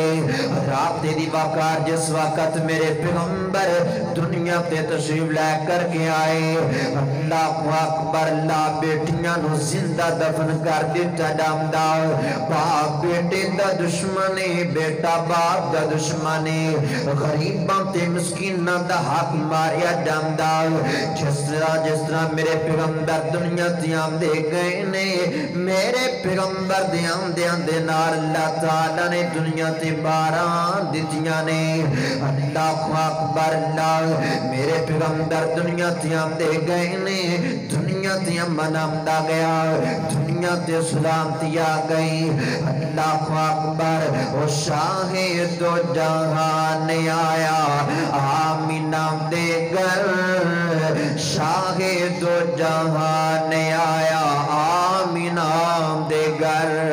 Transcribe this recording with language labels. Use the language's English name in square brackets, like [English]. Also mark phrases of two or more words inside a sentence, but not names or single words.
[Punjabi] رات دی وقار جس وقت میرے پیغمبر دنیا تے تشریف لے کر کے آئے، [Arabic] اللہ اکبر، [Punjabi] اللہ بیٹیاں نو زندہ دفن کر دیتا جاندا، باپ بیٹے دا دشمنی، بیٹا باپ دا دشمنی، غریباں تے مسکیناں دا حق ماریا جاندا۔ جس طرح میرے پیغمبر دنیا تے آندے گئے نے، میرے پیغمبر دے آندیاں دے نال اللہ تعالیٰ نے دنیا تے باران دتیاں نے۔ [Arabic] اللہ اکبر، [Punjabi] اللہ میرے پیغمبر دنیا تے آندے گئے نے، دنیا تے امن آمدا گیا، دنیا تے سلامتی آ گئی۔ [Arabic] اللہ اکبر، [Punjabi] او شاہ دو جہان آیا آمینہ دے گھر، شاہ دو جہان آیا آمینہ دے گھر،